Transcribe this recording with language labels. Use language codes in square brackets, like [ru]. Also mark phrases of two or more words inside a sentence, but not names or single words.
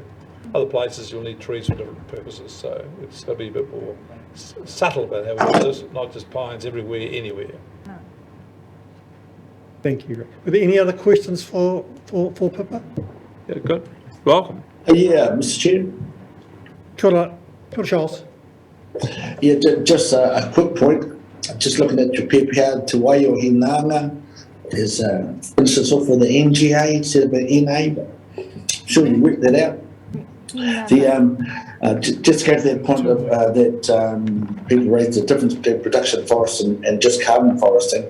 [en] Other places, you'll need trees for different purposes, so it's got to be a bit more subtle about how we do this, not just pines everywhere, anywhere. Thank you, Rick. Are there any other questions for Pippa? Yeah, good. Welcome. Yeah, Mr. Chair. [mi] Kia ora, [en] Charles. Yeah, just a quick point. Just looking at your PPR, Te Waio Hinanga is finishes off with the NGA instead of an NA, but sure you worked that out. Just go to that point of that people raise the difference between production forest and just carbon foresting.